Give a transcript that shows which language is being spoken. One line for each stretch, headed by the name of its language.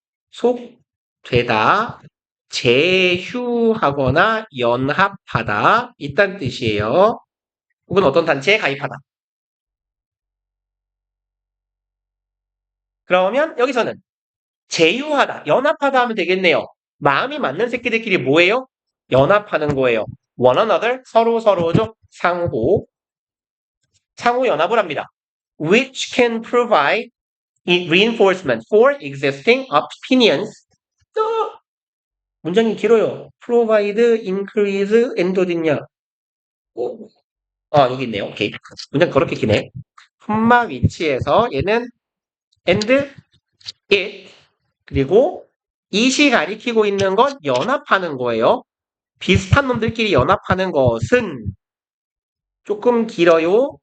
Korean: 속되다, 제휴하거나 연합하다 이딴 뜻이에요. 혹은 어떤 단체에 가입하다. 그러면 여기서는 제휴하다, 연합하다 하면 되겠네요. 마음이 맞는 새끼들끼리 뭐예요? 연합하는 거예요. one another, 서로죠. 상호 연합을 합니다.
English: Which can provide reinforcement for existing opinions.
Korean: 문장이 길어요. provide, increase, and 어딨냐? 여기 있네요. 오케이. 문장 그렇게 기네. 콤마 위치에서 얘는 and, it, 그리고 it이 가리키고 있는 건 연합하는 거예요. 비슷한 놈들끼리 연합하는 것은 조금 길어요.